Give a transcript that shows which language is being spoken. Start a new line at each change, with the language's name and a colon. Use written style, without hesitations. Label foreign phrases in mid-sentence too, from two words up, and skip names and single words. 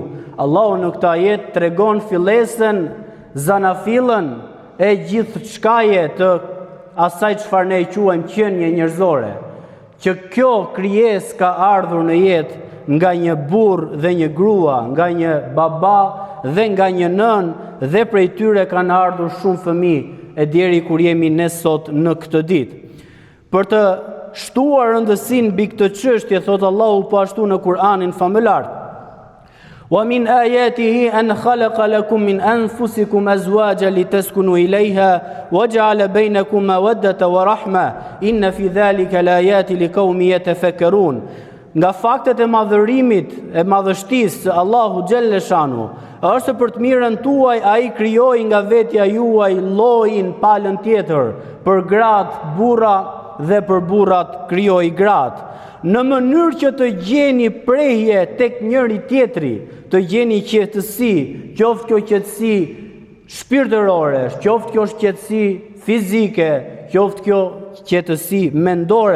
Albanian: Allahu në këtë ajet tregon fillesën, zanafillën e gjithë çkaje të asaj çfarë ne e quajmë qenie njerëzore, që kjo krijesë ka ardhur në jetë nga një burr dhe një grua, nga një baba dhe nga një nën, dhe prej tyre kanë ardhur shumë fëmijë, e deri kur jemi ne sot në këtë ditë. Për të shtuar rëndësinë mbi këtë çështje, thot Allahu po ashtu në Kur'anin famëlar:
Arabic: "ومن آياته أن خلق لكم من أنفسكم أزواجا لتسكنوا إليها وجعل بينكم مودة ورحمة إن في ذلك لآيات لقوم يتفكرون."
Albanian: Nga faktet e madhërimit, e madhështisë së Allahu xhaleshanu, është për të mirën tuaj ai krijoi nga vetja juaj llojin, palën tjetër, për gratë burra dhe për burrat krijoi gratë, në mënyrë që të gjeni prehje tek njëri tjetri, të gjeni qetësi, qoftë kjo qetësi shpirtërore, qoftë kjo qetësi fizike, qoftë kjo qetësi mendore.